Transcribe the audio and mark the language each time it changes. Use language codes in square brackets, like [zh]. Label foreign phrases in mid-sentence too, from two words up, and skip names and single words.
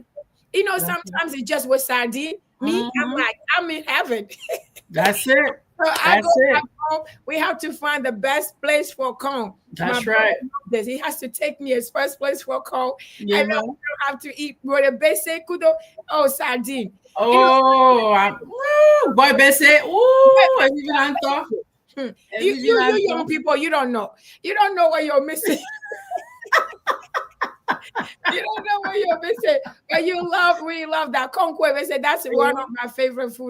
[en] Sometimes it's just with sardine. Me, I'm in heaven. That's it. So I go back home. We have to find the best place for corn. That's right. He has to take me his first place for corn. Yeah. And then we don't have to eat with a basic kudo. Oh, sardine. Boy, bese. You young people, you don't know. You don't know what you're missing. You don't know what you're missing, but we love that konkwe. I said that's one of my favorite food.